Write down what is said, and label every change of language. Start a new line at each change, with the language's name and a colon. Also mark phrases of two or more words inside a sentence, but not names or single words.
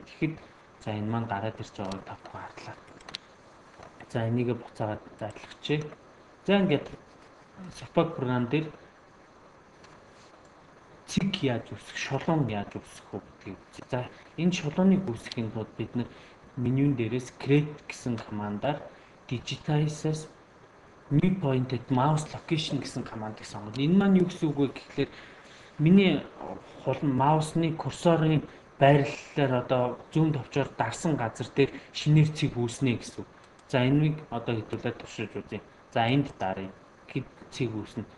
Mongolian: Тэгэхэд, за, энэ маань гараад ирж байгааг та бүхэн харлаа. За, энийгээ буцаагаад арилгах чинь. За, ингээд Surpak програм дээр цэг яаж үүсэх, шулуун яаж үүсэх вэ гэдгийг үзье. За, энэ шулууныг үүсгэхийн тулд бид нар менюн дээрээс create гэсэн командаар
English: digitize new point at mouse location
Mongolian: гэсэн командыг сонгоно. Энэ маань юу гэсэн үг вэ гэхлээр миний хулан маусны курсорын байрлалаар одоо зүүн товчоор дарсан газар дээр шинээр цэг үүснэ гэсэн үг. За, энийг одоо хэдүүлээд туршиж үзье. За, энд даръя. Гэд цэг үүснэ.